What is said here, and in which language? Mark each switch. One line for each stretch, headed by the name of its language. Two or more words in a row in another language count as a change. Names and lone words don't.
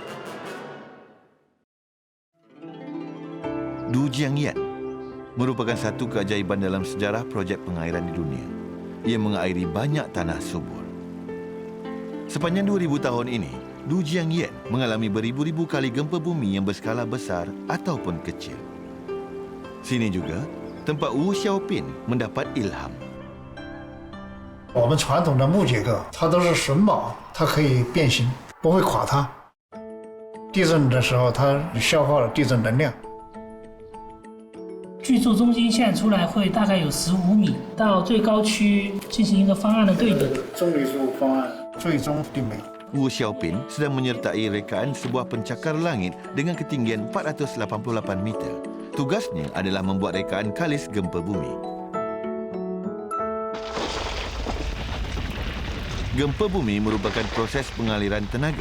Malay: Du Jiangyan merupakan satu keajaiban dalam sejarah projek pengairan di dunia. Ia mengairi banyak tanah subur. Sepanjang 2000 tahun ini, Du Jiangyan mengalami beribu-ribu kali gempa bumi yang berskala besar ataupun kecil. Sini juga tempat Wu Xiaopin mendapat ilham.
Chinese: 我们传统的木结构，它都是榫卯，它可以变形，不会垮塌。地震的时候，它消耗了地震能量。巨柱中心线出来会大概有15米，到最高区进行一个方案的对比。中立数方案最终定位。
Malay: Wu Xiaopin sedang menyertai rekaan sebuah pencakar langit dengan ketinggian 488 meter. Tugasnya adalah membuat rekaan kalis gempa bumi. Gempa bumi merupakan proses pengaliran tenaga.